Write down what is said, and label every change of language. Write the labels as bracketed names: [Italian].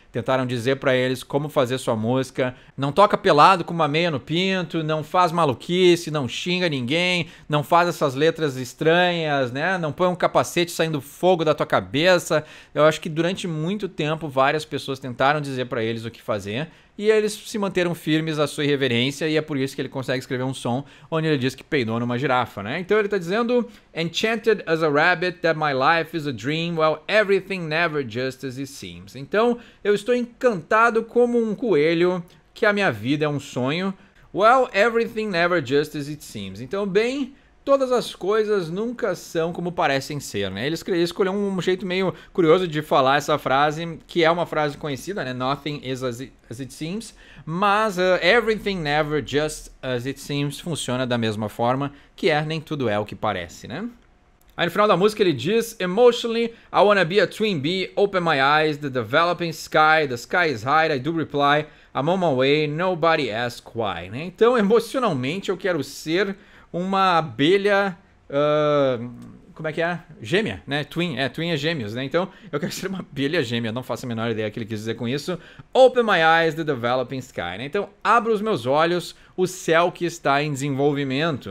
[Portuguese] Tentaram dizer pra eles como fazer sua música. Não toca pelado com uma meia no pinto, não faz maluquice, não xinga ninguém, não faz essas letras estranhas, né? Não põe um capacete saindo fogo da tua cabeça. Eu acho que durante muito tempo várias pessoas tentaram dizer pra eles o que fazer e eles se manteram firmes à sua irreverência e é por isso que ele consegue escrever um som onde ele diz que peidou numa girafa, né? Então ele tá dizendo: [English] Enchanted as a rabbit that my life is a dream, while everything never just as it seems. [Portuguese] Então eu estou encantado como um coelho que a minha vida é um sonho, [English] while everything never just as it seems. [Portuguese] Então, bem, todas as coisas nunca são como parecem ser, né? Ele escolheu um jeito meio curioso de falar essa frase, que é uma frase conhecida, né? [English] Nothing is as it seems, [Portuguese] mas [English] everything never just as it seems [Portuguese] funciona da mesma forma, que é nem tudo é o que parece, né? Aí no final da música ele diz: [English] Emotionally, I wanna be a twin bee, open my eyes, the developing sky, the sky is high, I do reply, I'm on my way, nobody asks why, né? [Portuguese] Então, emocionalmente, eu quero ser uma abelha, como é que é? Gêmea, né? Twin é gêmeos, né? Então, eu quero ser uma abelha gêmea, não faço a menor ideia do que ele quis dizer com isso. [English] Open my eyes, the developing sky, né? [Portuguese] Então, abra os meus olhos, o céu que está em desenvolvimento.